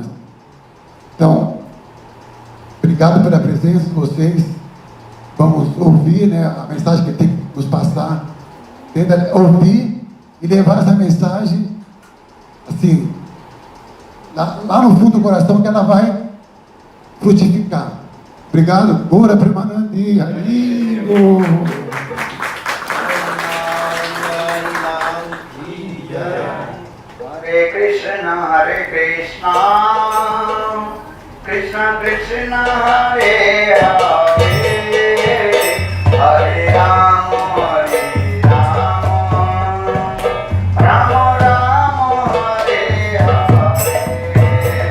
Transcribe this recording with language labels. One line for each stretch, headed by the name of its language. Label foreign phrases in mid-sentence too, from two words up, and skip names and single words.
Portuguese: Então, obrigado pela presença de vocês. Vamos ouvir, né, a mensagem que Ele tem que nos passar. Tenta ouvir e levar essa mensagem assim, lá no fundo do coração, que ela vai frutificar. Obrigado. Gora Premanandi. Amigo.
Sanskrit: हरे कृष्ण, कृष्ण कृष्ण, हरे हरे, हरे राम, राम राम, हरे हरे.